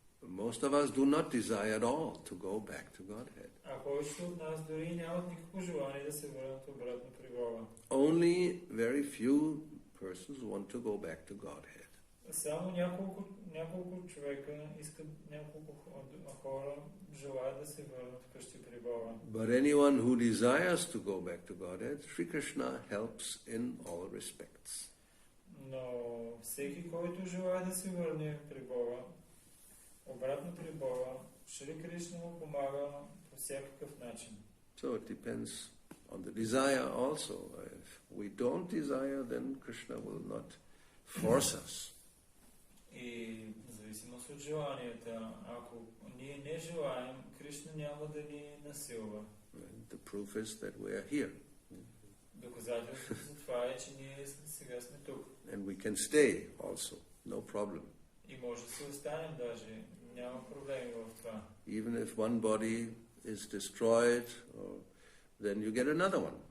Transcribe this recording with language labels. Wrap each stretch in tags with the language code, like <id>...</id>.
<en>Most of us do not desire at all to go back to Godhead.</en> <bg>А повечето от нас дори нямат никакво желание да се върнат обратно при Бога.</bg> <en>Only very few persons want to go back to Godhead.</en> <bg>Само няколко човека искат, няколко хора желаят да се върнат вкъщи при Бога.</bg> <en>But anyone who desires to go back to Godhead, Sri Krishna helps in all respects.</en> <bg>Но всеки, който желая да се върне при Бога, обратно при Бога, Шри Кришна му помага по всякакъв начин.</bg> <en>So it depends on the desire also. If we don't desire, then Krishna will not force us.</en> <bg>И в зависимост от желанията, ако ние не желаем, Кришна няма да ни насилва.</bg> <en>The proof is that we are here.</en> <bg>Доказателството за това е, че ние сега сме тук.</bg> <en>And we can stay also, no problem.</en> <bg>И може да се останем даже, няма проблеми в това.</bg> <en>Even if one body is destroyed, then you get another one.</en>